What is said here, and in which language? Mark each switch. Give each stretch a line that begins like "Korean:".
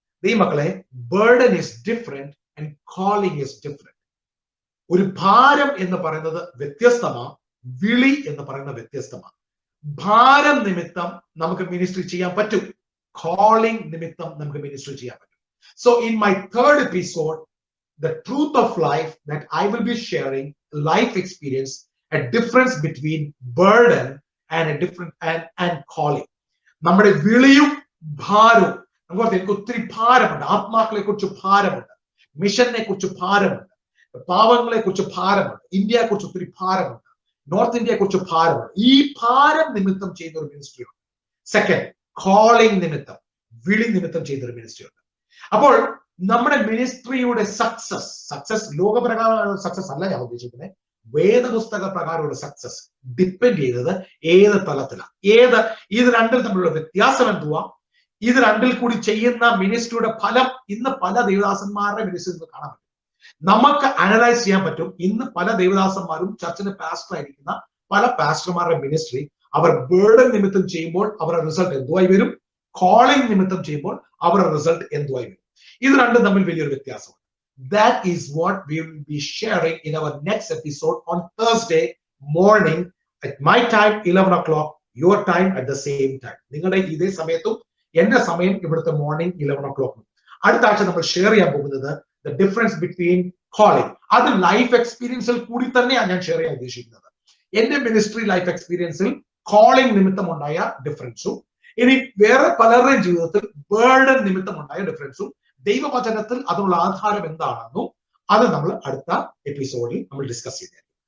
Malayalam: ദൈവമക്കളെ,
English: Burden is different and calling is different.
Malayalam: ഒരു ഭാരം എന്ന് പറയുന്നത് വ്യത്യസ്തമാണ്, വിളി എന്ന് പറയുന്നത് വ്യത്യസ്തമാണ്. ഭാരം നിമിത്തം നമുക്ക് മിനിസ്ട്രി ചെയ്യാൻ പറ്റും, calling നിമിത്തം നമുക്ക് മിനിസ്ട്രി ചെയ്യാൻ പറ്റും.
English: So in my third episode, the truth of life, that I will be sharing life experience, a difference between burden and a different and calling.
Malayalam: നമ്മുടെ വിളിയും ഭാരവും, നമുക്ക് എനിക്ക് ഒത്തിരി ഭാരമുണ്ട്, ആത്മാക്കളെ കുറിച്ച് ഭാരമുണ്ട്, മിഷനെ കുറിച്ച് ഭാരമുണ്ട്, പാവങ്ങളെ കുറിച്ച് ഭാരമുണ്ട്, ഇന്ത്യയെ കുറിച്ച് ഒത്തിരി ഭാരമുണ്ട്, നോർത്ത് ഇന്ത്യയെ കുറിച്ച് ഭാരമുണ്ട്. ഈ ഭാരം നിമിത്തം ചെയ്യുന്ന ഒരു മിനിസ്ട്രി ഉണ്ട്. സെക്കൻഡ്, കോളിംഗ് നിമിത്തം, വിളി നിമിത്തം ചെയ്യുന്ന ഒരു മിനിസ്ട്രി ഉണ്ട്. അപ്പോൾ നമ്മുടെ മിനിസ്ട്രിയുടെ സക്സസ് ലോകപ്രകാരമുള്ള സക്സസ് അല്ല ഞാൻ ഉദ്ദേശിക്കുന്നത്, വേദപുസ്തക പ്രകാരമുള്ള സക്സസ് ഡിപ്പെൻഡ് ചെയ്തത് ഏത് തലത്തിലാണ്, ഇത് രണ്ടിൽ തമ്മിലുള്ള വ്യത്യാസം എന്തുവാ, ഇത് രണ്ടിൽ കൂടി ചെയ്യുന്ന മിനിസ്ട്രിയുടെ ഫലം ഇന്ന് പല ദേവദാസന്മാരുടെ മിനിസ്ട്രിയിൽ കാണാൻ പറ്റും. നമുക്ക് അനലൈസ് ചെയ്യാൻ പറ്റും. ഇന്ന് പല ദേവദാസന്മാരും ചർച്ചിന്റെ പാസ്റ്റർ ആയിരിക്കുന്ന പല പാസ്റ്റർമാരുടെ മിനിസ്ട്രി അവർ ബേർഡൻ നിമിത്തം ചെയ്യുമ്പോൾ അവരുടെ റിസൾട്ട് എന്തുവായി വരും, കോളിംഗ് നിമിത്തം ചെയ്യുമ്പോൾ അവരുടെ റിസൾട്ട് എന്തുവായി വരും. ഇത് രണ്ടും തമ്മിൽ വലിയൊരു വ്യത്യാസമുണ്ട്.
English: That is what we will be sharing in our next episode on Thursday morning at my time 11 o'clock, your time at the same time.
Malayalam: നിങ്ങളുടെ ഇതേ സമയത്തും എന്റെ സമയം ഇവിടുത്തെ മോർണിംഗ് 11 o'clock. അടുത്ത ആഴ്ച നമ്മൾ ഷെയർ ചെയ്യാൻ പോകുന്നത്
English: the difference between
Malayalam: കോളിംഗ്. അത് ലൈഫ് എക്സ്പീരിയൻസിൽ കൂടി തന്നെയാണ് ഞാൻ ഷെയർ ചെയ്യാൻ ഉദ്ദേശിക്കുന്നത്. എന്റെ മിനിസ്ട്രി ലൈഫ് എക്സ്പീരിയൻസിൽ കോളിംഗ് നിമിത്തമുണ്ടായ ഡിഫറൻസും ഇനി വേറെ പലരുടെയും ജീവിതത്തിൽ ബേർഡൻ നിമിത്തമുണ്ടായ ഡിഫറൻസും ദൈവവചനത്തിൽ അതിനുള്ള ആധാരം എന്താണെന്നും അത് നമ്മൾ അടുത്ത എപ്പിസോഡിൽ നമ്മൾ ഡിസ്കസ് ചെയ്തേക്കും.